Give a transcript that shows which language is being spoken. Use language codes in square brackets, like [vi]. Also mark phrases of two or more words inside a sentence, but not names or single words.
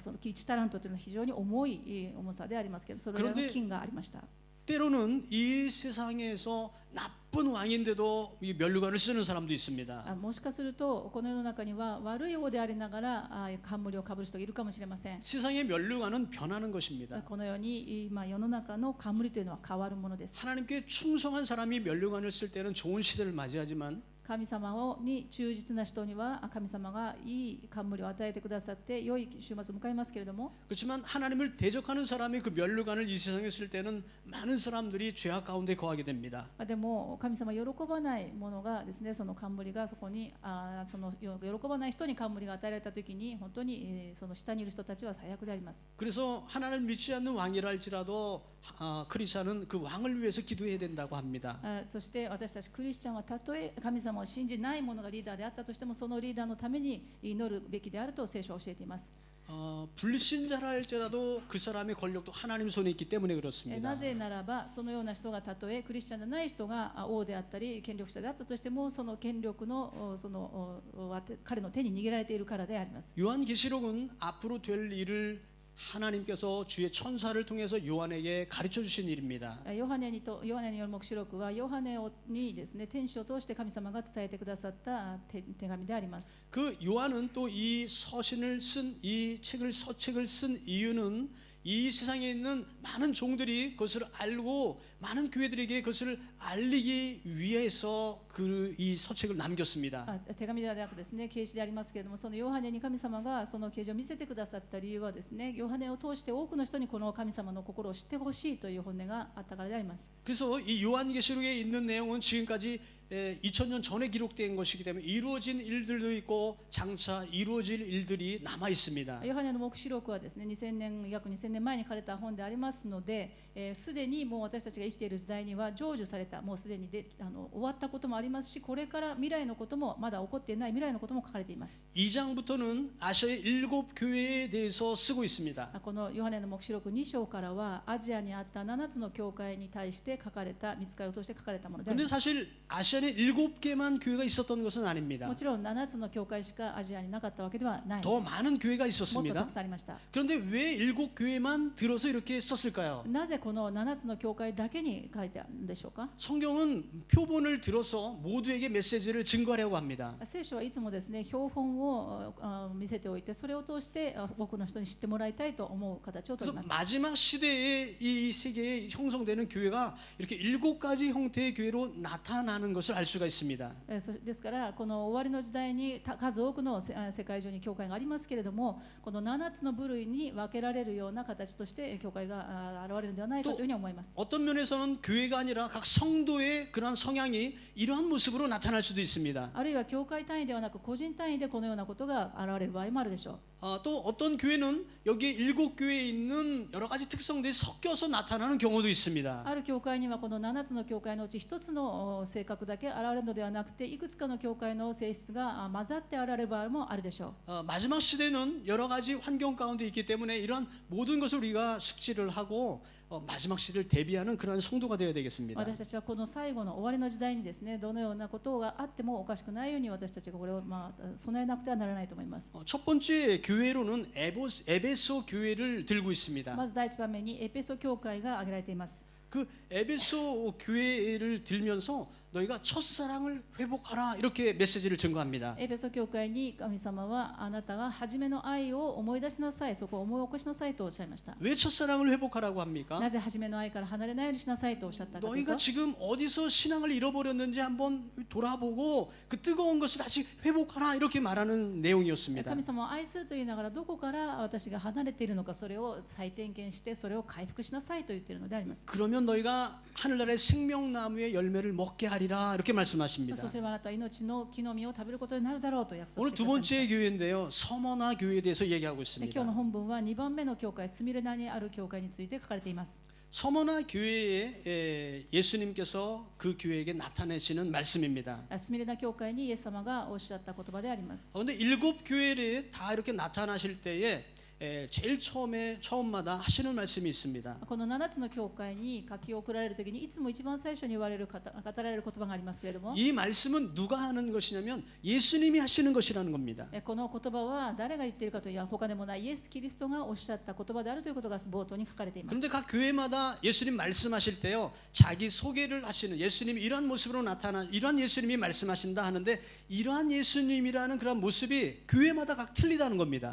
[ja] その1タラントというのは非常に重い重さでありますけど、それらの金がありました。 [ko] 때로는 이 세상에서 나쁜 왕인데도 이 면류관을 쓰는 사람도 있습니다. [ja] もしかするとこの世の中には悪い王でありながら冠をかぶる人がいるかもしれません。 [ko] 세상의 면류관은 변하는 것입니다. [ja] このように世の中の冠というのは変わるものです。 [ko] 하나님께 충성한 사람이 면류관을 쓸 때는 좋은 시대를 맞이하지만 [ja] 神様に忠実な人には神様がいい冠を与えてくださって良い週末を迎えますけれども、 [ko] 그렇지만 하나님을 대적하는 사람이 그 면류관을 이 세상에 쓸 때는 많은 사람들이 죄악 가운데 거하게 됩니다. [ja] でも神様喜ばないものがですね、その冠がそこにその喜ばない人に冠が与えられたときに本当にその下にいる人たちは最悪であります。 [ko] 그래서 하나님을 믿지 않는 왕이라 할지라도 크리스찬은 그 왕을 위해서 기도해야 된다고 합니다. [ja] そして私たちクリスチャンはたとえ神様を信じない者がリーダーであったとしても、そのリーダーのために祈るべきであると聖書は教えています。 [ko] 불신자라 할지라도 그 사람의 권력도 하나님 손에 있기 때문에 그렇습니다. [ja] なぜならばそのような人がたとえクリスチャンじゃない人が王であったり権力者であったとしても、その権力の彼の手に握られているからであります。 [ko] 요한계시록은 앞으로 될 일을 하나님께서 주의 천사를 통해서 요한에게 가르쳐 주신 일입니다. [ja] ヨハネによる黙示録はヨハネにですね、天使を通して神様が伝えてくださった手紙であります。 [ko] 그 요한은 또 이 서신을 쓴 이 서책을 쓴 이유는 이 세상에 있는 많은 종들이 그것을 알고 많은 교회들에게 그것을 알리기 위해서 이 서책을 남겼습니다. [ja] 手紙ではなくですね、啓示でありますけれども、そのヨハネに神様がその啓示を見せてくださった理由はですね、ヨハネを通して多くの人にこの神様の心を知ってほしいという本音があったからであります。 [ko] 그래서 이 요한계시록에 있는 내용은 지금까지 2000년 전에 기록된 것이기 때문에 이루어진 일들도 있고 장차 이루어질 일들이 남아 있습니다. [ja] ヨハネの黙示録はですね、約2000年前に書かれた本でありますので、すでにもう私たちが生きている時代には成就された、もうすでに終わったこともありますし、これから未来のこともまだ起こっていない未来のことも書かれています。 [ko] 2장부터는 아시아의 7교회에 대해서 쓰고 있습니다. [ja] このヨハネの黙示録2章からはアジアにあった7つの教会に対して書かれた、御使いを通して書かれたものであり [ko] 근데 [ja] ます。 [ko] 사실 아시아 아시아에 7개만 교회가 있었던 것은 아닙니다. [ja] もちろん7つの教会しかアジアになかったわけではないんです [ko] 더 많은 교회가 [ja] もっとた [ko] 있었습니다. [ja] くさんありました [ko] 그런데 왜 7교회만 들어서 이렇게 썼을까요? [ja] なぜこの7つの教会だけに書いてあるんでしょうか [ko] 성경은 표본을 들어서 모두에게 메시지를 증거하려고 합니다. [ja] 聖書はいつもですね標本を見せておいてそれを通して多くの人に知ってもらいたいと思う形をとり [ko] 그래서 [ja] ます [ko] 마지막 시대에 이 세계에 형성되는 교회가 이렇게 7가지 형태의 교회로 나타나는 것을 알 수가 있습니다. [ja] ですからこの終わりの時代に数多くの世界中に教会がありますけれどもこの7つの部類に分けられるような形として教会が現れるのではないかというふうに思います [ko] 어떤 면에서는 교회가 아니라 각 성도의 그러한 성향이 이러한 모습으로 나타날 수도 있습니다. [ja] あるいは教会単位ではなく個人単位でこのようなことが現れる場合もあるでしょう [ko] 또 어떤 교회는 여기 7교회에 있는 여러 가지 특성들이 섞여서 나타나는 경우도 있습니다. [ja] ある教会にはこの7つの教会のうち1つの性格だけ現れるのではなくていくつかの教会の性質が混ざって現れる場合もあるでしょう [ko] 마지막 시대는 여러 가지 환경 가운데 있기 때문에 이런 모든 것을 우리가 숙지를 하고 마지막 시대를 대비하는 그런 성도가 되어야 되겠습니다. [ja] 私たちはこの最後の終わりの時代にですねどのようなことがあってもおかしくないように私たちがこれを備えなくてはならないと思います [ko] 첫 번째 교회로는 에베소 교회를 들고 있습니다. [ja] まず第一番目にエペソ教会が挙げられています [ko] 그 에베소 교회를 들면서 너희가 첫사랑을 회복하라 이렇게 메시지를 증거합니다. [ja] エペソ教会に神様はあなたが初めの愛を思い出しなさいそこを思い起こしなさいとおっしゃいました [ko] 왜 첫사랑을 회복하라고 합니까? [ja] なぜ初めの愛から離れないようにしなさいとおっしゃったかという [ko] 너희가 [ja] と [ko] 지금 어디서 신앙을 잃어버렸는지 한번 돌아보고 그 뜨거운 것을 다시 회복하라 이렇게 말하는 내용이었습니다. [ja] 神様を愛すると言いながらどこから私が離れているのかそれを再点検してそれを回復しなさいと言っているのであります [ko] 그러면 너희가 하늘나라의 생명나무의 열매를 먹게 하리라 이렇게 말씀하십니다. [ja] そうすればあなたは命の木の実を食べることになるだろうと約束 [ko] 오늘 [ja] して [ko] 두 [ja] ください [ko] 번째 교회인데요. 서머나 교회에 대해서 얘기하고 [ja] 今 [ko] 있습니다. [ja] 日の本文は2番目の教会スミレナにある教会について書かれています [ko] 서머나 교회에 예수님께서 그 교회에게 나타내시는 말씀입니다. [ja] スミレナ教会にイエス様がおっしゃった言葉であります [ko] 그런데 7교회에 다 이렇게 나타나실 때에 제일 처음마다 하시는 말씀이 있습니다. [ja] この7つの教会に書き送られるときにいつも一番最初に言われる語られる言葉がありますけれども [ko] 이 말씀은 누가 하는 것이냐면 예수님이 하시는 것이라는 겁니다. [ja] この言葉は誰が言っているかというと他でもないイエス・キリストがおっしゃった言葉であるということが冒頭に書かれています [ko] 그런데 각 교회마다 예수님 말씀하실 때요 자기 소개를 하시는 예수님이 이러한 모습으로 나타나 이러한 예수님이 말씀하신다 하는데 이러한 예수님이라는 그런 모습이 교회마다 각 틀리다는 겁니다.